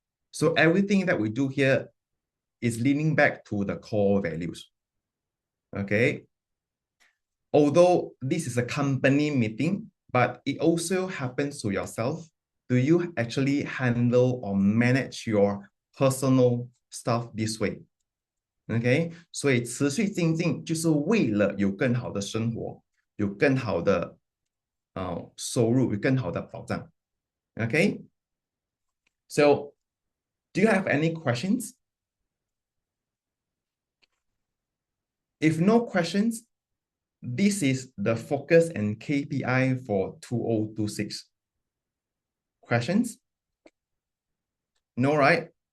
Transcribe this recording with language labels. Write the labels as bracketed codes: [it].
[en] So everything that we do here is leaning back to the core values. Okay. Although this is a company meeting, but it also happens to yourself. Do you actually handle or manage your personal stuff this way? [zh] OK， 所以持续精进就是为了有更好的生活，有更好的收入，有更好的保障。 [en] OK， so do you have any questions? If no questions, this is the focus and KPI for 2026. Questions? No, right?